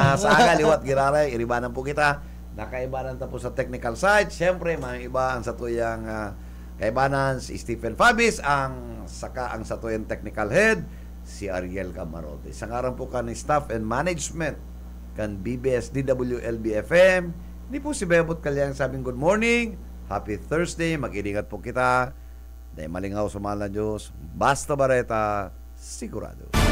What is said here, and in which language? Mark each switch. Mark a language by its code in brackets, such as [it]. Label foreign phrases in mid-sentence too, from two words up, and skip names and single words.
[bik] Sa Liwat Giraray, iribanan po kita. Nakaibanan tapos sa technical side. Siyempre, mga iba ang satuyang kaibanan si Stephen Fabis, ang satuyang technical head, si Ariel Camarote. Sa ngaran po ka ni [en] staff and management [bik] kan BBS DWLB-FM. Hindi po si Bebot Kalyang sabing [en] good morning, happy Thursday, [bik] mag-iningat po kita. Dahil malingaw sa mahal na Diyos, basta bareta, sigurado.